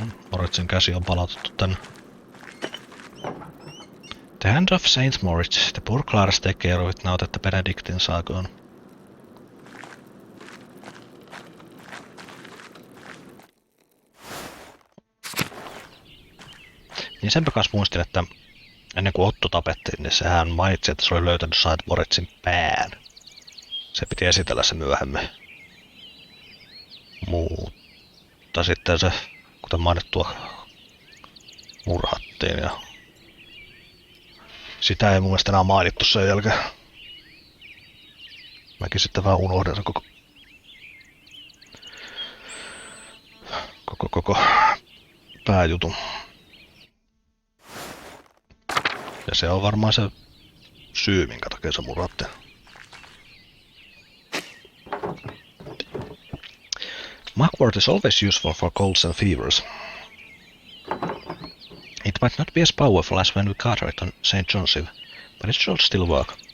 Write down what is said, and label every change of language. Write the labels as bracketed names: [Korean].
[Finnish] Moritsin käsi on palautettu tänne. [English] The hand of Saint Moritz. The poor Clares take care of it now that the Benedictines are gone. [Finnish] Niin senpä kanssa muistin, että ennen kuin Otto tapettiin, niin sehän mainitsi, että se oli löytänyt Saint Moritzin pään. Se piti esitellä se myöhemmin. Mutta sitten se, kuten mainittua, murhattiin ja sitä ei mun mielestä enää mainittu sen jälkeen. Mäkin sitten vähän unohdin sen koko pääjutun. Ja se on varmaan se syy, minkä takia se murhattiin. [English] Mugwort is always useful for colds and fevers. It might not be as powerful as when we got it on St. John's Eve, but it should still work.